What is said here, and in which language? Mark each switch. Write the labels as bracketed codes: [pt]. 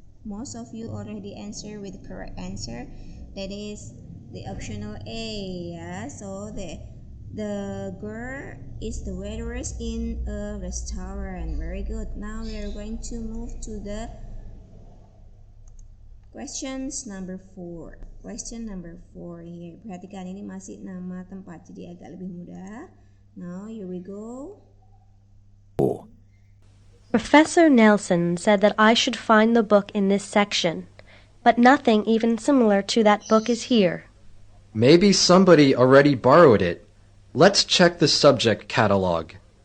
[en] Most of you already answer with the correct answer. That is the optional A. Yeah. So the girl is the waitress in a restaurant. Very good. Now we are going to move to the questions number 4. Question number 4 here. [id] Perhatikan ini masih nama tempat, jadi agak lebih mudah. [en] Now here we go. Professor Nelson said that I should find the book in this section, but nothing even similar to that book is here. Maybe somebody already borrowed it. Let's check the subject catalog.